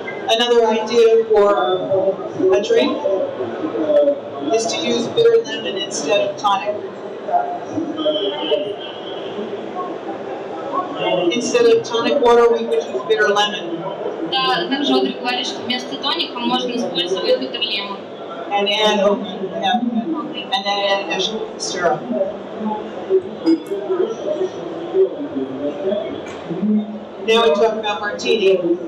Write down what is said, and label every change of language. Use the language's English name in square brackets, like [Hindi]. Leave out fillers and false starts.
[English] Another idea for a drink is to use bitter lemon instead of tonic. Instead of tonic water, we could use bitter lemon. [Russian] да, также Одри говорит, что вместо тоника можно использовать битерлемон. [English] And add and then add additional syrup. Now we talk about martini.